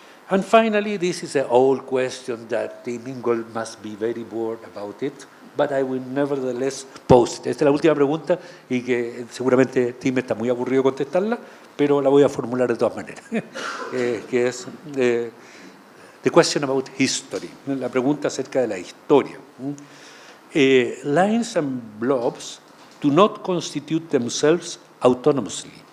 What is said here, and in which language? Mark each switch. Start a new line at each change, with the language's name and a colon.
English: And finally, this is an old question that Tim Ingold must be very bored about it, but I will nevertheless pose it.
Spanish: Esta es la última pregunta y que seguramente Tim está muy aburrido de contestarla, pero la voy a formular de todas maneras, que es
English: the question about history,
Spanish: la pregunta acerca de la historia.
English: Lines and blobs do not constitute themselves autonomously.